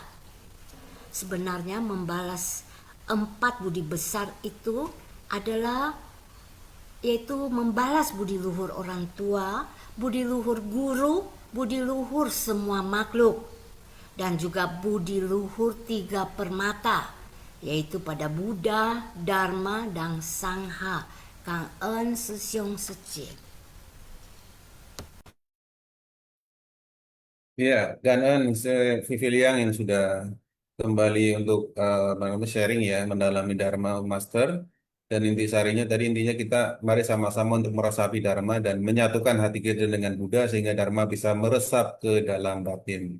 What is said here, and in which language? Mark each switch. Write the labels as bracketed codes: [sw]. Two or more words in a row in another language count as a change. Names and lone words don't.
[id] Sebenarnya membalas 4 budi besar itu adalah yaitu membalas budi luhur orang tua, budi luhur guru, budi luhur semua makhluk, dan juga budi luhur 3 permata, yaitu pada Buddha, Dharma, dan Sangha. [vi] Cảm ơn sư兄sư chị. [id] Ya, Ganan Vivi Liang yang sudah kembali untuk sharing ya, mendalami [en] Dharma Master. [id] Dan intisarinya tadi intinya kita mari sama-sama untuk meresapi Dharma dan menyatukan hati kita dengan Buddha sehingga Dharma bisa meresap ke dalam batin.